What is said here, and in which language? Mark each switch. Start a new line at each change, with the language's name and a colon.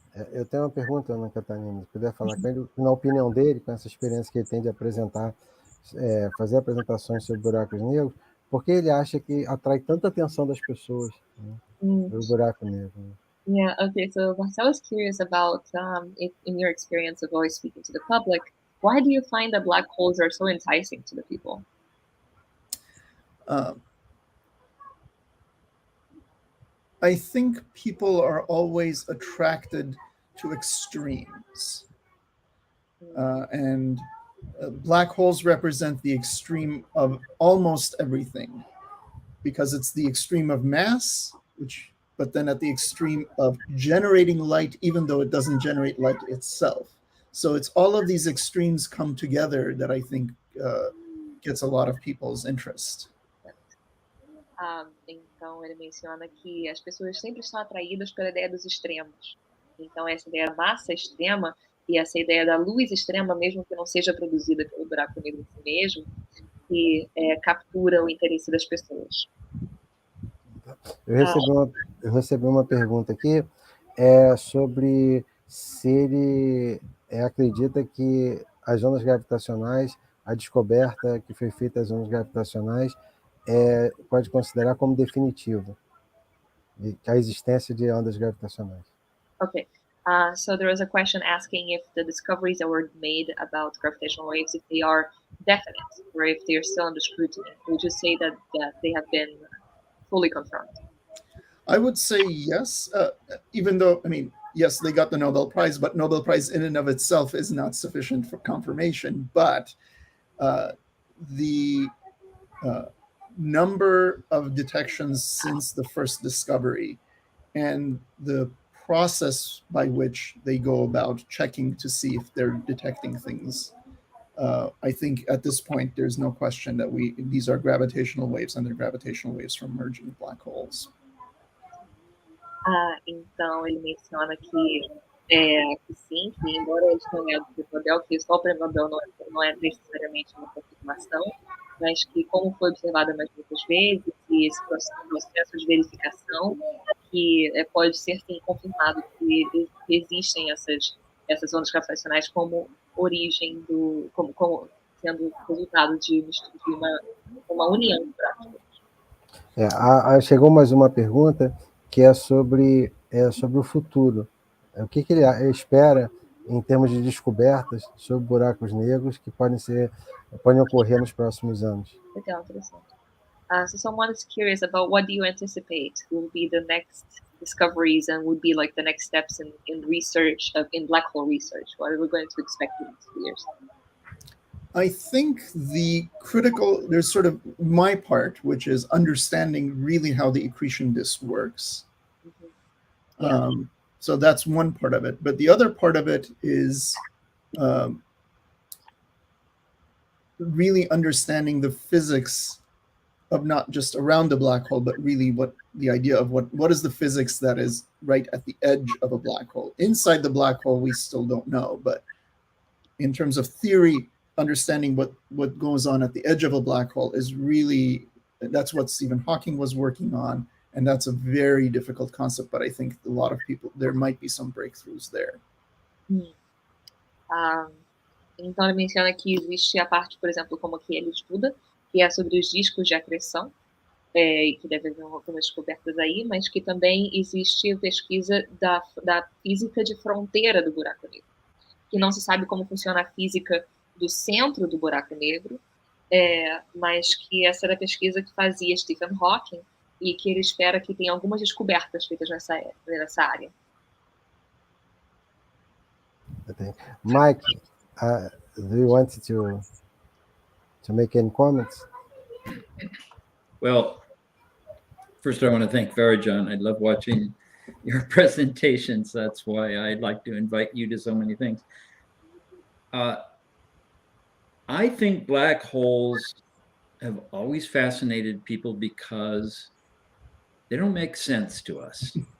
Portuguese: Eu tenho uma pergunta, Ana Catarina, se puder falar com ele, na opinião dele, com essa experiência que ele tem de apresentar, fazer apresentações sobre buracos negros, por que ele acha que atrai tanta atenção das pessoas, né, o buraco negro?
English: Yeah, okay, so Marcel is curious about, in your experience of always speaking to the public, why do you find that black holes are so enticing to the people? I think people are always attracted to extremes. And black holes represent the extreme of almost everything, because it's the extreme of mass, but then at the extreme of generating light, even though it doesn't generate light itself. So it's all of these extremes come together that I think gets a lot of people's interest.
Portuguese: Então, ele menciona que as pessoas sempre estão atraídas pela ideia dos extremos. Então, essa ideia da massa extrema e essa ideia da luz extrema, mesmo que não seja produzida pelo buraco negro em si mesmo, que captura o interesse das pessoas. Eu recebi uma pergunta aqui sobre se ele acredita que as ondas gravitacionais, a descoberta que foi feita das ondas gravitacionais, pode considerar como definitivo a existência de ondas gravitacionais.
English: Okay. So there was a question asking if the discoveries that were made about gravitational waves, if they are definite or if they are still under scrutiny. Would you say that they have been fully confirmed? I would say yes, even though, I mean, yes, they got the Nobel Prize, but Nobel Prize in and of itself is not sufficient for confirmation. But the number of detections since the first discovery and the process by which they go about checking to see if they're detecting things, I think at this point there's no question that these are gravitational waves, and they're gravitational waves from merging black holes.
Portuguese: Então ele menciona que sim, que embora eles tenham ganhado o Nobel, que só o prêmio Nobel não é necessariamente uma confirmação, mas que, como foi observado mais muitas vezes, e esse processo de verificação, que pode ser sim confirmado que existem essas ondas gravitacionais como origem como sendo resultado de uma união prática. Chegou mais uma pergunta que é sobre o futuro. O que ele espera em termos de descobertas sobre buracos negros que podem ocorrer nos próximos anos? Legal, interessante.
English: So someone is curious about what do you anticipate will be the next discoveries and would be like the next steps in research, in black hole research. What are we going to expect in these 2 years? I think there's sort of my part, which is understanding really how the accretion disk works. Mm-hmm. Yeah. So that's one part of it. But the other part of it is really understanding the physics of not just around the black hole, but really what the idea of what is the physics that is right at the edge of a black hole. Inside the black hole, we still don't know. But in terms of theory, understanding what goes on at the edge of a black hole is really, that's what Stephen Hawking was working on. And that's a very difficult concept, but I think a lot of people, there might be some breakthroughs there.
Portuguese: Então ele menciona que existe a parte, por exemplo, como que ele estuda, que é sobre os discos de acreção, e que deve haver algumas descobertas aí, mas que também existe pesquisa da física de fronteira do buraco negro, que não se sabe como funciona a física do centro do buraco negro, mas que essa era a pesquisa que fazia Stephen Hawking, e que ele espera que tenha algumas descobertas feitas nessa área.
English: Mike, do you want to make any comments? Well, first I want to thank Varoujan. I love watching your presentations. That's why I'd like to invite you to so many things. I think black holes have always fascinated people because they don't make sense to us.